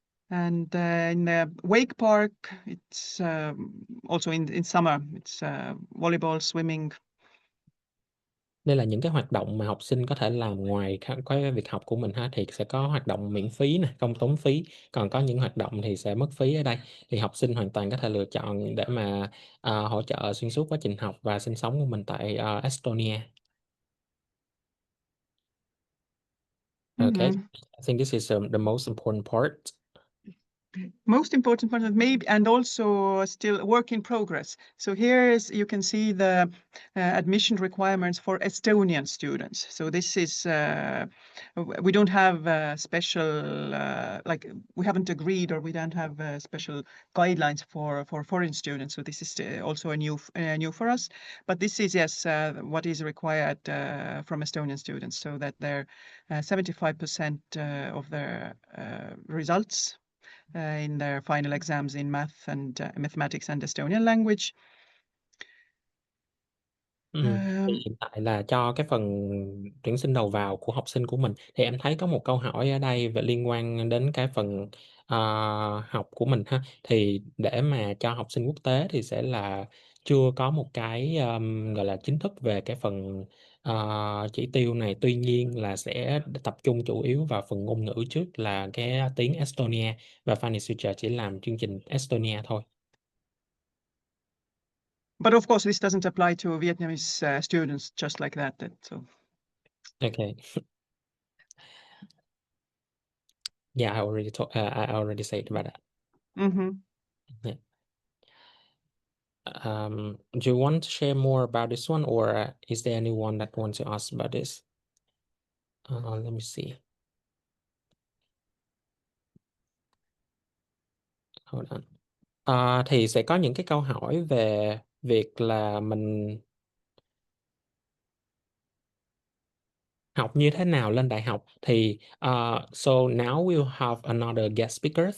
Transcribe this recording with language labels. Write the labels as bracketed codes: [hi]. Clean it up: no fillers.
[en] And in the wake park, it's also in summer, it's volleyball, swimming. [vi] Đây là những cái hoạt động mà học sinh có thể làm ngoài cái việc học của mình ha, thì sẽ có hoạt động miễn phí nè, không tốn phí, còn có những hoạt động thì sẽ mất phí ở đây. Thì học sinh hoàn toàn có thể lựa chọn để mà hỗ trợ xuyên suốt quá trình học và sinh sống của mình tại Estonia. [en] Okay, I think this is the most important part. Most important part of maybe, and also still work in progress. So here is, you can see the admission requirements for Estonian students. So this is, we don't have special, like we haven't agreed, or we don't have special guidelines for foreign students. So this is also a new for us. But this is, yes, what is required from Estonian students, so that they're 75% of their results in their final exams in math and mathematics and Estonian language. [vi] Thì hiện tại là cho cái phần tuyển sinh đầu vào của học sinh của mình, thì em thấy có một câu hỏi ở đây về liên quan đến cái phần học của mình ha. Thì để mà cho học sinh quốc tế thì sẽ là chưa có một cái gọi là chính thức về cái phần chỉ tiêu này. Tuy nhiên là sẽ tập trung chủ yếu vào phần ngôn ngữ trước là cái tiếng Estonia, và Fanny Sucha chỉ làm chương trình Estonia thôi. [en] But of course, this doesn't apply to Vietnamese students just like that. So. Okay. Yeah, I already said about that. Yeah. Do you want to share more about this one, or is there anyone that wants to ask about this? Let me see. Hold on. [vi] Thì sẽ có những cái câu hỏi về việc là mình học như thế nào lên đại học. [en] Thì so now we'll have another guest speaker.